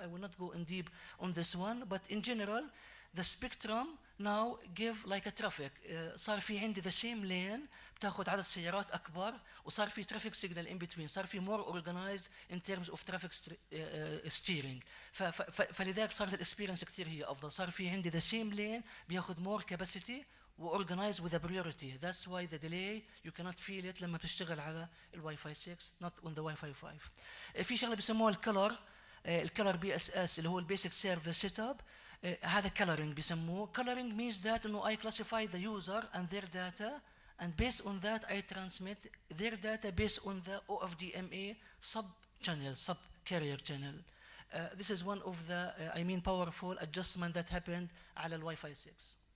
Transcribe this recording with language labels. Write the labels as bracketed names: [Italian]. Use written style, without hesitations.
[English] I will not go in deep on this one, but in general the spectrum now give like a traffic. [Arabic] صار في عندي [English] the same lane [Arabic] بتاخذ عدد سيارات اكبر، وصار في [English] traffic signal in between، [Arabic] صار في [English] more organized in terms of traffic steering. [Arabic] فلذلك صارت الاكسبيرينس كثير هي افضل، صار في عندي [English] the same lane [Arabic] بياخذ [English] more capacity وorganized with a priority. That's why the delay you cannot feel it [Arabic] لما بتشتغل على الواي فاي 6 [English] not on the Wi-Fi 5. [Arabic] في شغله بيسموها الكلر BSS اللي هو [English] البيسك service set up. [Arabic] هذا coloring بيسموه. [English] coloring means that [Arabic] انه [English] I classify the user and their data and based on that I transmit their data based on the OFDMA sub carrier channel. This is one of the powerful adjustment that happened [Arabic] على [English] الواي فاي 6.